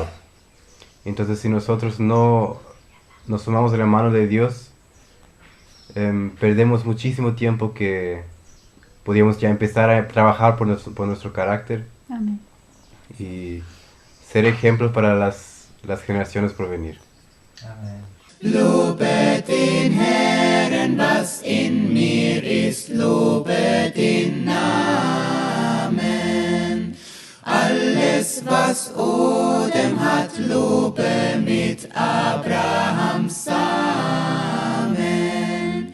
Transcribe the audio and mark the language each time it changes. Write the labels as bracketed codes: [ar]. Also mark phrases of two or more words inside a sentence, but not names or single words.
[es] Entonces si nosotros no nos tomamos de la mano de Dios, perdemos muchísimo tiempo que podríamos ya empezar a trabajar por nuestro carácter. Amén. Y ser ejemplos para las generaciones por venir. Amén. [de] Lobet den Herrn, was in mir ist, lobet den Namen. Alles, was Odem hat, lobe mit Abrahams Samen.